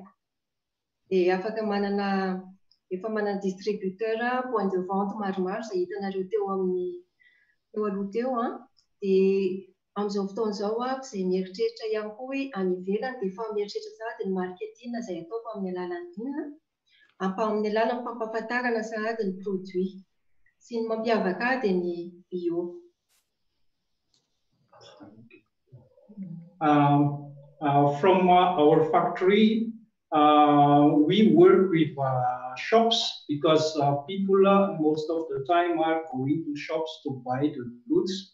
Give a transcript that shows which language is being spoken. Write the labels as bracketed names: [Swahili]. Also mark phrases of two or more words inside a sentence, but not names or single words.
[Malagasy] Dia afaka efa manana [French] distributeur point de vente [Malagasy] maromaro izay hitanareo teo aloha teo dia amin'izao fotoan'izao izay mieritreritra ihany koa hoe any ivelany dia efa mieritreritra sahady ny marketing izay ataoko amin'ny alalan'ny inona amin'ny alalan'ny fampahafantarana sahady ny produit sy ny mampiavaka ahy dia ny bio. [English] From our factory, we work with shops because people most of the time are going to shops to buy the goods.